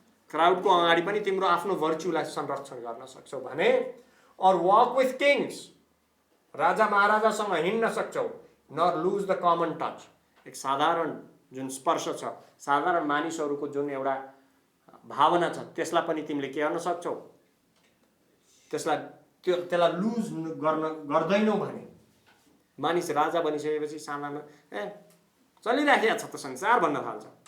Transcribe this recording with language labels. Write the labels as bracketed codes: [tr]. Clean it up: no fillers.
[ne] क्राउडको अगाडि पनि तिम्रो आफ्नो भर्चुलाई संरक्षण गर्न सक्छौ भने. और [en] walk with kings, [ne] राजा महाराजासँग हिँड्न सक्छौ. [en] Not lose the common touch. [ne] एक साधारण जुन स्पर्श छ, साधारण मानिसहरूको जुन एउटा भावना छ, त्यसलाई पनि तिमीले के गर्न सक्छौ? त्यसलाई लुज गर्दैनौ भने. मानिस राजा बनिसकेपछि सानामा चलिराखेको छ त संसार भन्न थाल्छ.